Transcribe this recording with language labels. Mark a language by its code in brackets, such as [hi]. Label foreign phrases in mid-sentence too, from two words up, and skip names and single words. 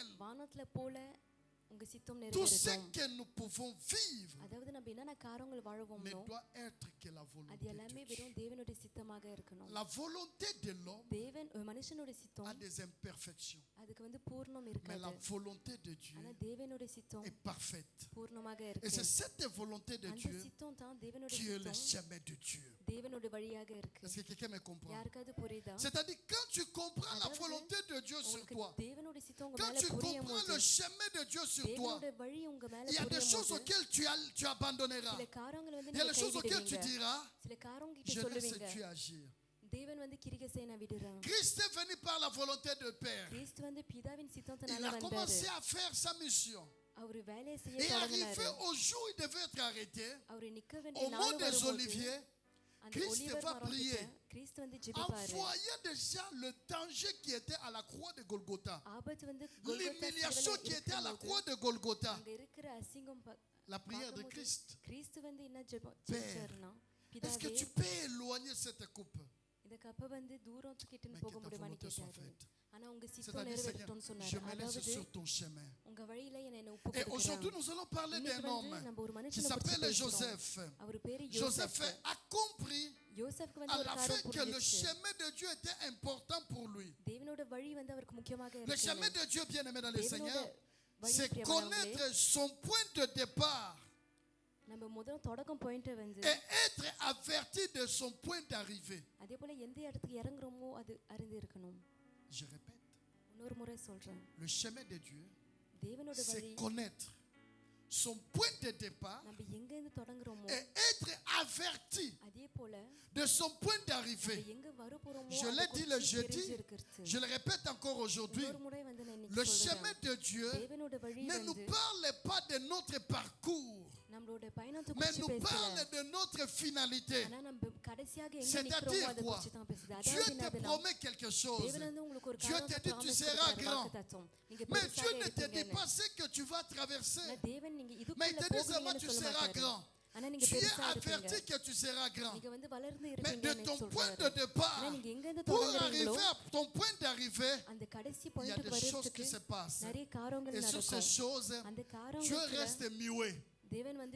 [ta] வானத்துல போல உங்க சித்தம் [fr] Tout ce [ta] நிறைவேறட்டும். [fr] que nous pouvons vivre [ta] அதாவது நம்ம என்னென்ன காரியங்கள் [fr] ne [ta] வாழ்வோமோ [fr] doit être que la [ta] அது [fr] volonté de [ta] எல்லாமே Dieu. வெறும் தேவனுடைய சித்தமாக இருக்கணும். [fr] La volonté de l'homme [ta] மனுஷனுடைய [fr] a [ta] சித்தம் [fr] des imperfections. [ta] அதுக்கு வந்து பூர்ணம் [fr] Mais [ta] இருக்காது. [fr] la volonté de Dieu [ta] ஆனா தேவனுடைய சித்தம் [fr] est parfaite. [ta] பூர்ணமாக [fr] Et [ta] இருக்கு. [fr] c'est cette volonté de [ta] அந்த Dieu சித்தம் தான் தேவனுடைய [fr] qui est le [ta] சித்தம் [fr] chemin de Dieu. [ta] தேவனுடைய வழியாக இருக்கு. [fr] Est-ce que quelqu'un me comprend? [ta] யாருக்காவது புரியுதா? [fr] C'est-à-dire quand tu comprends la [ta] அதாவது, [fr] volonté de Dieu sur [ta] உங்களுக்கு [fr] toi, [ta] தேவனுடைய சித்தம் உங்க [fr] quand [ta] மேல [fr] tu [ta] புரியும் [fr] comprends [ta] போது [fr] le chemin de Dieu sur toi, [ta] தேவனுடைய வழி உங்க மேல [fr] il y a des [ta] புரியும் [fr] choses [ta] போது [fr] auxquelles tu abandonneras. [ta] சில காரியங்களை வந்து [fr] Il y a [ta] நீங்க [fr] les choses auxquelles tu [ta] கைவிடுவீங்க. [fr] diras, [ta] சில காரியங்கள் [fr] je [ta] கிட்ட [fr] laisse [ta] சொல்லுவீங்க. [fr] Dieu agir. [ta] தேவன் வந்து கிரியை செய்ய நான் விடுறேன். [fr] Christ est venu par la volonté de Père. [ta] கிறிஸ்து வந்து பிதாவின் [fr] Il [ta] சித்தத்தினால [fr] a [ta] வந்தாரு. [fr] commencé à faire sa mission. [ta] அவர் வேலையை செய்ய [fr] Et arrivé [ta] தொடங்கினாரு. [fr] au jour où il devait être arrêté, [ta] அவர் நிக்க [fr] au [ta] வேண்டிய [fr] mont [ta] நாள் [fr] des [ta] வரும்போது [fr] Oliviers, [ta] அந்த Christ ஒலிவர் [fr] va [ta] மரம் [fr] prier. [ta] கிட்ட கிறிஸ்து வந்து [fr] en [ta] ஜெபிப்பாரு. [fr] voyant déjà le danger qui était à la croix de Golgotha, [ta] ஆபத்து வந்து கோல்கோத்தா [fr] l'humiliation [ta] சிலுவையில [fr] qui était à la [ta] இருக்கும்போது, [fr] croix de Golgotha, [ta] அங்க இருக்கிற அசிங்கம் [fr] la prière de [ta] பார்க்கும்போது, Christ. கிறிஸ்து வந்து என்ன [fr] Père, [ta] ஜெபிச்சாருன்னா, [fr] Est-ce que [ta] பிதாவே [fr] tu peux éloigner cette coupe? [ta] இந்த கப்பை வந்து தூரத்துக்கிட்டு [fr] Mais [ta] போக [fr] que ta [ta] முடியுமான்னு [fr] volonté soit [ta] கேட்டாரு. [fr] faite. [ta] ஆனா உங்க சித்தம் [fr] C'est-à-dire, [ta] நிறைவேறட்டும்னு [fr] Seigneur, je [ta] சொன்னாரு. [fr] me laisse [ta] அதாவது [fr] sur ton chemin. [ta] உங்க வழியில என்னை ஒப்பு [fr] Et aujourd'hui, [ta] கொடுக்கிறேன். [fr] nous allons parler [ta] இன்னைக்கு [fr] d'un [ta] வந்து [fr] homme [ta] நம்ம ஒரு [fr] qui [ta] மனுஷனை பத்தி [fr] s'appelle [ta] பேசுறோம். Joseph. அவர் பேரு Joseph யோசேப். [fr] a compris [ta] யோசேப்புக்கு வந்து [fr] à [ta] ஒரு [fr] la fin [ta] காரியம் [fr] que le [ta] புரிஞ்சிச்சு. [fr] chemin de Dieu était important pour lui. [ta] தேவனோட வழி வந்து அவருக்கு முக்கியமாக [fr] Le [ta] இருக்கு. [fr] chemin de Dieu, bien aimé dans le [ta] தேவனோட [fr] Seigneur, [ta] வழி [fr] c'est [ta] பிரியமானவர்களே, [fr] connaître son point de départ [ta] நம்ம முதல்ல தொடக்கம் பாயிண்ட் வந்து [fr] et être averti de son point d'arrivée. [ta] அதே போல எந்த இடத்துக்கு இறங்குறோமோ அது அறிந்து இருக்கணும். [fr] Je répète, [ta] இன்னொரு முறை சொல்றேன். [fr] le chemin de Dieu, [ta] தேவனோட வழி [fr] c'est connaître son point de départ [ta] நம்ம எங்க இருந்து தொடங்குறோமோ [fr] et être averti [ta] அதே போல [fr] de son point [ta] நம்ம [fr] d'arrivée. [ta] எங்க வர போறோமோ [fr] Je l'ai dit le jeudi, je le répète encore aujourd'hui, [ta] இன்னொரு முறை வந்து நான் [fr] le [ta] இன்னைக்கு [fr] chemin [ta] சொல்றேன். [fr] de Dieu [ta] தேவனோட வழி [fr] ne nous [ta] வந்து [fr] parle pas de notre parcours, [ta] நம்மளோட பயணத்தை [fr] mais [ta] குறித்து [fr] nous [ta] பேசல. [fr] parle de notre finalité. [ta] ஆனா நம்ம கடைசியாக எங்க [fr] C'est-à-dire [ta] நிக்கிறோமோ அதை [fr] quoi? [ta] குறித்து தான் பேசுது. Dieu அதாவது [fr] te [ta] என்னதுன்னா, [fr] promet quelque chose, [ta] தேவன் வந்து உங்களுக்கு ஒரு Dieu காரியத்தை [fr] te dit, tu promise seras [ta] கொடுத்தாரு, [fr] grand. [ta] வாக்குத்தத்தம். நீங்க [fr] mais [ta] பெருசாக [fr] Dieu ne te dit [ta] இருப்பீங்கன்னு. [fr] pas ce que tu vas traverser. [ta] ஆனா தேவன் நீங்க [fr] Mais il [ta] இதுக்குள்ள [fr] te dit seulement [ta] போவீங்கன்னு [fr] tu [ta] சொல்ல [fr] seras [ta] மாட்டாரு. [fr] grand. [ta] ஆனா நீங்க [fr] Tu es [ta] பெருசா [fr] averti [ta] இருப்பீங்க. [fr] que tu seras grand. [ta] நீங்க வந்து வளர்ந்து [fr] Mais de [ta] இருப்பீங்கன்னு [fr] ton point [ta] சொல்றாரு. [fr] de départ, [ta] ஆனா நீங்க எங்க இருந்து [fr] pour [ta] தொடங்குறீங்களோ [fr] arriver à ton point d'arrivée, [ta] அந்த கடைசி [fr] il y a [ta] பாயிண்ட்க்கு [fr] des choses [ta] வரதுக்கு [fr] qui se passent. [ta] நிறைய காரியங்கள் [fr] Et sur ces [ta] நடக்கும். [fr] choses, [ta] அந்த Dieu காரியங்களுக்கு [fr] reste muet. [ta] தேவன் வந்து